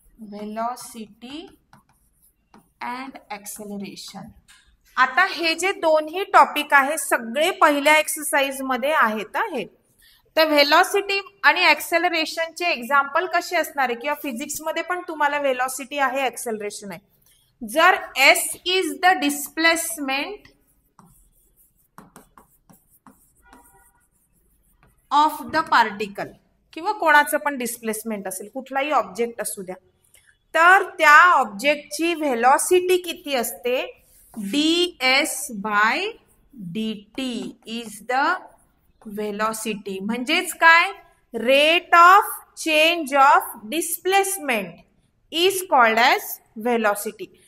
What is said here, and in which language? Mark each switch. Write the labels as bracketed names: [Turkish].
[English] Velocity and acceleration. [Marathi] आता हे जे दोन्ही टॉपिक आहे सगळे पहिल्या एक्सरसाइज मध्ये आहेत. हे तर व्हेलॉसिटी आणि ऍक्सेलरेशनचे एक्झाम्पल कसे असणार आहे, किंवा फिजिक्स मध्ये पण तुम्हाला व्हेलॉसिटी आहे, ऍक्सेलरेशन आहे. [English] जर s is the displacement of the particle, [Marathi] किंवा कोणाचं पण डिस्प्लेसमेंट असेल, कुठलाही ऑब्जेक्ट असू द्या, तर त्या ऑब्जेक्टची व्हेलॉसिटी किती असते, [English] ds/dt is the velocity. [Marathi] म्हणजेच काय, [English] Rate of change of displacement is called as velocity.